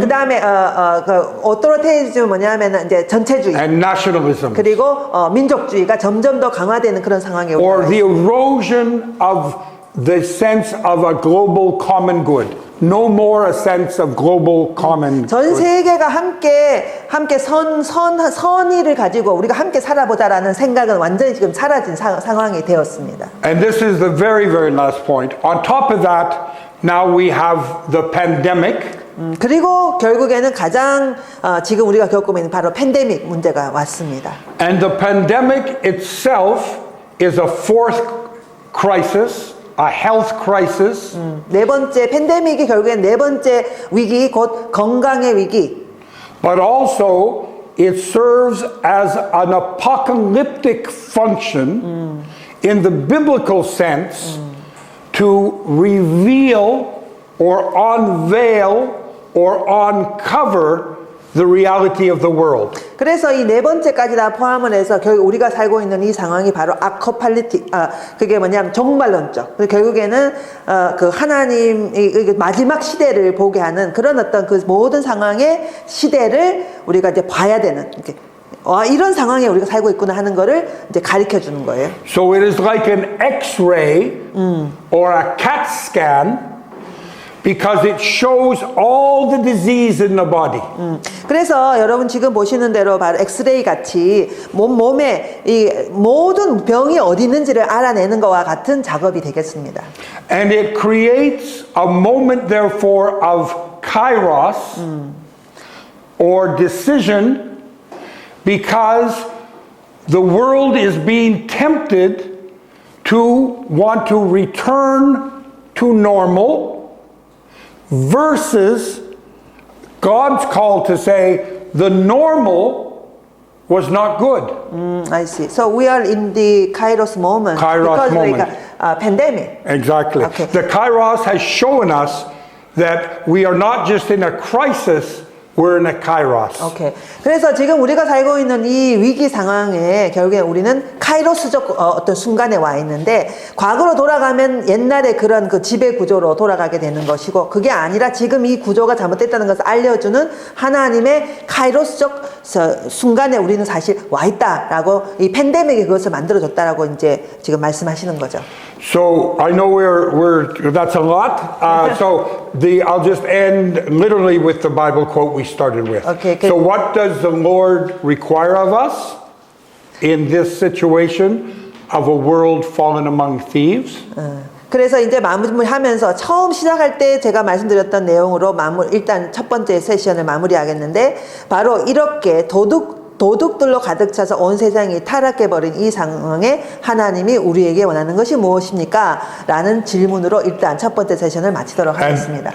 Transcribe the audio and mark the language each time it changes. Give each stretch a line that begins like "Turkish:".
Korean: 그 다음에 authoritarism 뭐냐면 이제 전체주의
English: and nationalism,
Korean: 그리고 민족주의가 점점 더 강화되는 그런 상황에
English: or
Korean: 우리가
English: the erosion of the sense of a global common good. No more a sense of global common
Korean: 전
English: good.
Korean: 세계가 함께 선의를 가지고 우리가 함께 살아보자라는 생각은 완전히 지금 사라진 상황이 되었습니다.
English: And this is the very, very last point. On top of that, now we have the pandemic.
Korean: 그리고 결국에는 가장 지금 우리가 겪고 있는 바로 팬데믹 문제가 왔습니다.
English: And the pandemic itself is a fourth crisis, a health crisis.
Korean: 네 번째 팬데믹이 결국엔 네 번째 위기 곧 건강의 위기.
English: But also, it serves as an apocalyptic function in the biblical sense to reveal or unveil or uncover the reality of the world.
Korean: 그래서 이 네 번째까지 다 포함을 해서 결국 우리가 살고 있는 이 상황이 바로 그게 뭐냐면 종말론적. 결국에는 그 하나님의 마지막 시대를 보게 하는 그런 어떤 그 모든 상황의 시대를 우리가 이제 봐야 되는 이렇게. 이런 상황에 우리가 살고 있구나 하는 거를 이제 가르쳐 주는 거예요.
English: So it is like an X-ray or a CAT scan. Because it shows all the disease in the body.
Korean: 그래서 여러분 지금 보시는 대로 바로 엑스레이 같이 몸에 이 모든 병이 어디 있는지를 알아내는 것과 같은 작업이 되겠습니다.
English: And it creates a moment therefore of kairos or decision because the world is being tempted to want to return to normal versus God's call to say the normal was not good. I see. So we are in the Kairos moment. Kairos because moment. like pandemic. Exactly. Okay. The kairos has shown us that we are not just in a crisis, we're in a kairos.
Korean: 오케이. 그래서 지금 우리가 살고 있는 이 위기 상황에 결국에 우리는 카이로스적 어떤 순간에 와 있는데 과거로 돌아가면 옛날에 그런 그 지배 구조로 돌아가게 되는 것이고 그게 아니라 지금 이 구조가 잘못됐다는 것을 알려주는 하나님의 카이로스적 순간에 우리는 사실 와 있다라고 이 팬데믹이 그것을 만들어줬다라고 이제 지금 말씀하시는 거죠.
English: So I know that's a lot. So I'll just end literally with the Bible quote we started with. Okay, So what does the Lord require of us in this situation of a world fallen among thieves?
Korean: 그래서 이제 마무리하면서 처음 시작할 때 제가 말씀드렸던 내용으로 일단 첫 번째 세션을 마무리하겠는데 바로 이렇게 도둑들로 가득 차서 온 세상이 타락해버린 이 상황에 하나님이 우리에게 원하는 것이 무엇입니까? 라는 질문으로 일단 첫 번째 세션을 마치도록 하겠습니다.